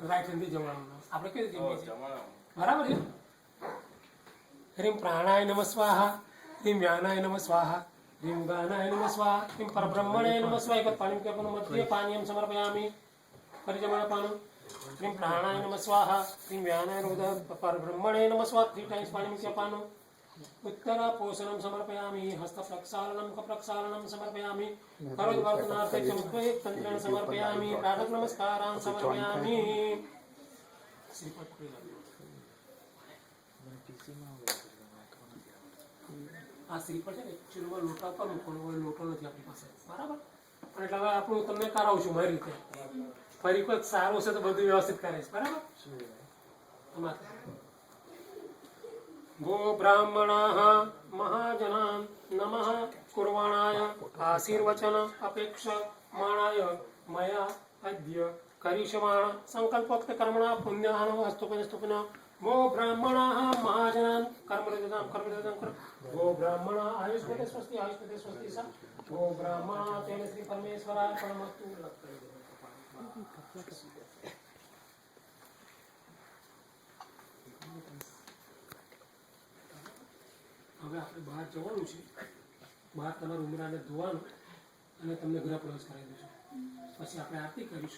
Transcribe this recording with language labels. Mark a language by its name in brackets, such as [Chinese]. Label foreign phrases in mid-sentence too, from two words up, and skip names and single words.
[Gujarati] રાઈટ હેન્ડથી જમાડવાનું આપણે કેવી રીતે જમીએ છીએ બરાબર છે [Sanskrit] હરીમ પ્રાણાય નમઃ સ્વાહા હરીમ વ્યાનાય નમઃ સ્વાહા હરીમ ગાનાય નમઃ સ્વાહા હરીમ પરબ્રહ્મણે નમઃ સ્વાહા [Gujarati] એક પાણી કે આપણું મધ્ય [Sanskrit] પાનીયમ સમર્પયામિ [Gujarati] ફરી જમાડવાનું [Sanskrit] હરીમ પ્રાણાય નમઃ સ્વાહા હરીમ વ્યાનાય નમઃ પરબ્રહ્મણે નમઃ સ્વાહા [Gujarati] 3 ટાઈમ્સ પાણી મૂકી આપવાનું [Sanskrit] उत्तर पोषणं समर्पयामि हस्त प्रक्षालनं मुख प्रक्षालनं समर्पयामि करोति वर्तनार्थे चमुद्वये तन्त्रेण समर्पयामि प्रातः नमस्कारान् समर्पयामि [Gujarati] આ શ્રીફળ છે ને એકચ્યુઅલીમાં લોટા પર મૂકવાનો લોટો નથી આપણી પાસે બરાબર અને એટલે હવે આપણું તમને કરાવું છું મારી રીતે ફરી કોઈ સારું છે તો બધું વ્યવસ્થિત કરીશ બરાબર [Sanskrit] गो ब्राह्मणाः महाजनान् नमः कुर्वाणाय आशीर्वचन अपेक्षमाणाय मया अद्य करिष्यमाण संकल्पोक्त कर्मणा पुण्याहं स्तुपन गो ब्राह्मणाः महाजनान् कर्मरतां गो ब्राह्मणा आयुष्मते स्वस्ति सा गो ब्राह्मणा तेन श्री परमेश्वरार्पणमस्तु [Gujarati] હવે આપણે બહાર જવાનું છે બહાર તમારા ઉમરાને ધોવાનું અને તમને ગૃહ પ્રવેશ કરાવી દઈશું પછી આપણે આરતી કરીશું